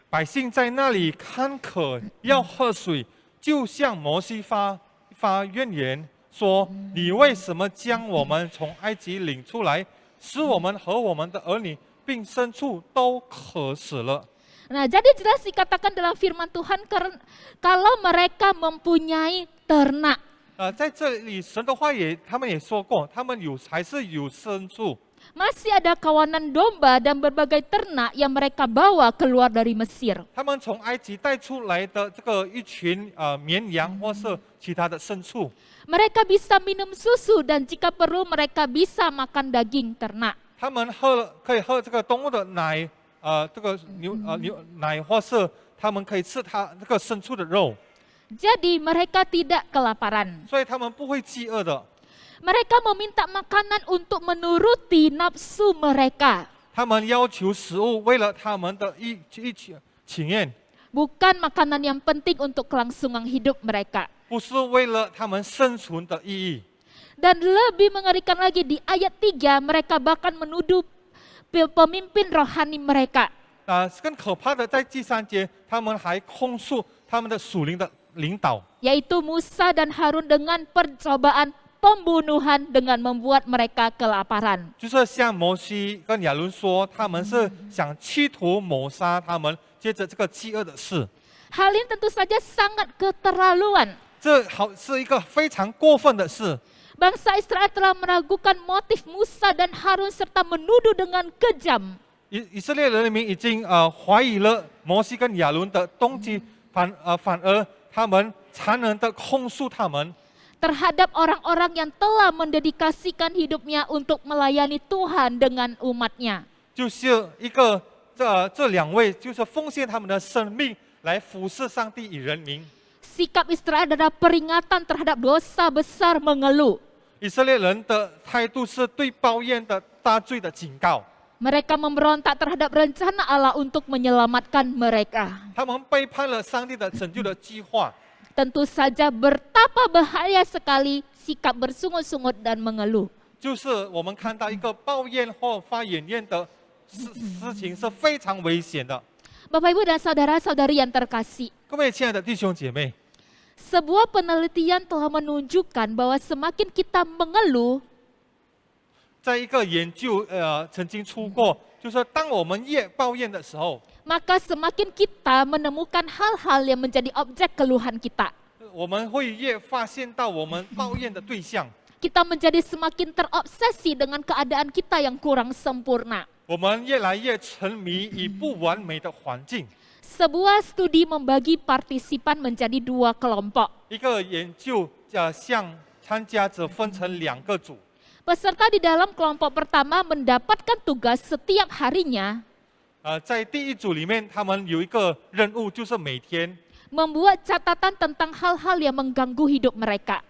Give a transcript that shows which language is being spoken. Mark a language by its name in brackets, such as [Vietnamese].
[Chinese] 百姓在那里看渴，要喝水，就向摩西发怨言，说：你为什么将我们从埃及领出来，使我们和我们的儿女并牲畜都渴死了？ [Indonesian] Nah, jadi jelas dikatakan dalam firman Tuhan kalau mereka mempunyai ternak. [Chinese] 在这里神的话他们也说过，他们还是有牲畜， [Indonesian] Masih ada kawanan domba dan berbagai ternak yang mereka bawa keluar dari Mesir. [Chinese] 他们从埃及带出来的这个一群绵羊或是其他的牲畜， [Indonesian] Mereka bisa minum susu dan jika perlu mereka bisa makan daging ternak. [Chinese] 他们可以喝这个动物的奶，这个牛奶，或是他们可以吃它这个牲畜的肉， [Indonesian] Jadi mereka tidak kelaparan. [Chinese] 所以他们不会饥饿的。 [Indonesian] Mereka meminta makanan untuk menuruti nafsu mereka. [Chinese] 他们要求食物，为了他们的情愿， [Indonesian] Bukan makanan yang penting untuk kelangsungan hidup mereka. [Chinese] 不是为了他们生存的意义。 [Indonesian] Dan lebih mengerikan lagi di ayat 3 mereka bahkan menuduh pemimpin rohani mereka. [Chinese] 更可怕的在第3节，他们还控诉他们的属灵的领导， [Indonesian] Yaitu Musa dan Harun dengan percobaan pembunuhan dengan membuat mereka kelaparan. [Chinese] 就是像摩西跟亚伦说，他们是想企图谋杀他们，接着这个饥饿的事， [Indonesian] Hal ini tentu saja sangat keterlaluan. [Chinese] 这是一个非常过分的事。 [Indonesian] Bangsa Israel telah meragukan motif Musa dan Harun serta menuduh dengan kejam. [Chinese] 以色列人民已经怀疑了摩西跟亚伦的动机，反而他们残忍的控诉他们。 [Indonesian] Terhadap orang-orang yang telah mendedikasikan hidupnya untuk melayani Tuhan dengan umatnya. [Chinese] 就是这两位，就是奉献他们的生命来服侍上帝与人民。 [Indonesian] Sikap Israel adalah peringatan terhadap dosa besar mengeluh. [Chinese] 以色列人的态度是对抱怨的大罪的警告， [Indonesian] Mereka memberontak terhadap rencana Allah untuk menyelamatkan mereka. [Chinese] 他们背叛了上帝的拯救的计划。 [Indonesian] Tentu saja betapa bahaya sekali sikap bersungut-sungut dan mengeluh. [Chinese] 就是我们看到一个抱怨或发怨言的事情是非常危险的。 [Indonesian] Bapak Ibu dan saudara-saudari yang terkasih, [Chinese] 各位亲爱的弟兄姐妹， [Indonesian] sebuah penelitian telah menunjukkan bahwa semakin kita mengeluh, [Chinese] 在一个研究曾经出过，就是当我们越抱怨的时候， [Indonesian] maka semakin kita menemukan hal-hal yang menjadi objek keluhan kita. [Chinese] 我们会越发现到我们抱怨的对象， [Indonesian] Kita menjadi semakin terobsesi dengan keadaan kita yang kurang sempurna. [Chinese] 我们越来越沉迷于不完美的环境。 [Indonesian] Sebuah studi membagi partisipan menjadi 2 kelompok. [Chinese] 一个研究向参加者分成2个组， [Indonesian] Peserta di dalam kelompok pertama mendapatkan tugas setiap harinya [Chinese] 在第一组里面，他们有一个任务，就是每天 [Indonesian] membuat catatan tentang hal-hal yang mengganggu hidup mereka.